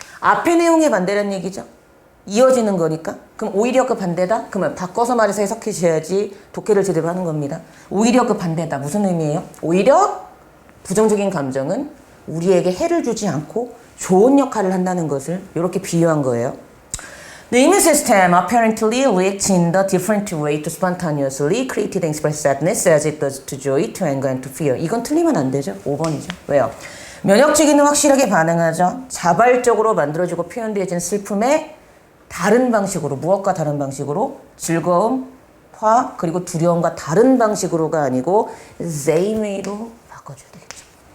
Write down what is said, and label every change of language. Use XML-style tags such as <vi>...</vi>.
<ko>앞의 내용의 반대라는 얘기죠. 이어지는 거니까. 그럼 오히려 그 반대다? 그러면 바꿔서 말해서 해석해 주셔야지 독해를 제대로 하는 겁니다. 오히려 그 반대다. 무슨 의미예요? 오히려 부정적인 감정은 우리에게 해를 주지 않고 좋은 역할을 한다는 것을 이렇게 비유한 거예요.</ko> <en>The immune system apparently reacts in the different way to spontaneously create and express sadness as it does to joy, to anger, and to fear.</en> <ko>이건 틀리면 안 되죠. 5번이죠. 왜요? 면역체계는 확실하게 반응하죠. 자발적으로 만들어지고 표현되어진 슬픔에 다른 방식으로, 무엇과 다른 방식으로? 즐거움, 화, 그리고 두려움과 다른 방식으로가 아니고</ko> <en>same way</en> <ko>로 바꿔줘야 되겠죠.</ko>